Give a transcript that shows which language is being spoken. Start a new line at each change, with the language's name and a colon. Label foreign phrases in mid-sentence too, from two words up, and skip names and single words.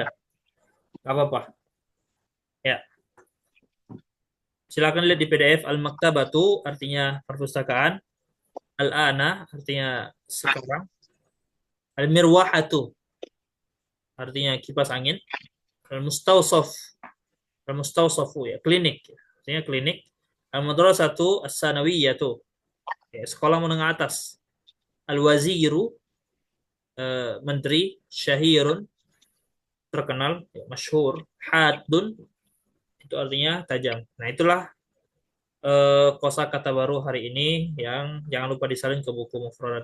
Indonesian: Nggak apa-apa. Ya, silakan lihat di PDF. Al-maktabatu artinya perpustakaan. Al-ana artinya sekarang. Al-mirwahatu artinya kipas angin.
Arabic: المستوصف المستوصف
Indonesian: ya, klinik. Artinya klinik.
Arabic: المدرسة الثانوية.
Indonesian: Ya, sekolah menengah atas. Al-waziru menteri. Syahirun terkenal, ya, masyhur. Hadun itu artinya tajam. Nah, itulah kosakata baru hari ini yang jangan lupa disalin ke buku mufradat.